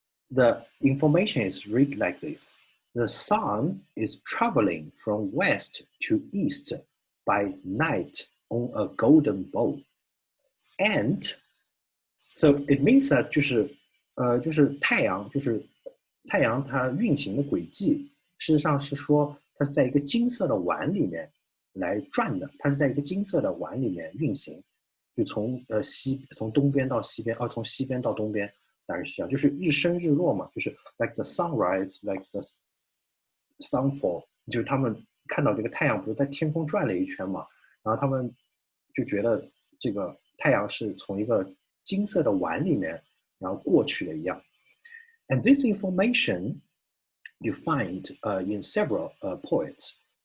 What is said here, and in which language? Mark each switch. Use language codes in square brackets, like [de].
[en] The information is read like this. The sun is traveling from west to east by night on a golden bowl. And so it means that [zh] 就是太阳它运行的轨迹，事实上是说它是在一个金色的碗里面来转的，它是在一个金色的碗里面运行，就从东边到西边，从西边到东边，大概是这样，就是日升日落嘛，就是 [en] like the sunrise, like the [zh] sunfall， 就是他们看到这个太阳不是在天空转了一圈嘛，然后他们就觉得这个太阳是从一个金色的碗里面然后过去的一样。 [en] And this information you find in several poets.